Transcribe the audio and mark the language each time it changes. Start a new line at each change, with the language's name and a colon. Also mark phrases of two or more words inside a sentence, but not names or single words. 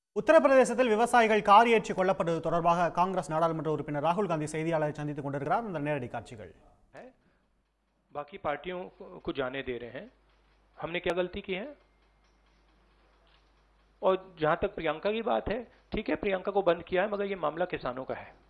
Tamil: உத்தரப்பிரதேசத்தில் விவசாயிகள் கார் ஏற்றி கொல்லப்பட்டது தொடர்பாக காங்கிரஸ் நாடாளுமன்ற உறுப்பினர் ராகுல் காந்தி செய்தியாளரை சந்தித்துக் கொண்டிருக்கிறார். அந்த நேரடி காட்சிகள்.
Hindi: बाकी पार्टियों को जाने दे रहे हैं हमने क्या गलती की है। और जहां तक प्रियंका की बात है, ठीक है, प्रियंका को बंद किया है, मगर ये मामला किसानों का है।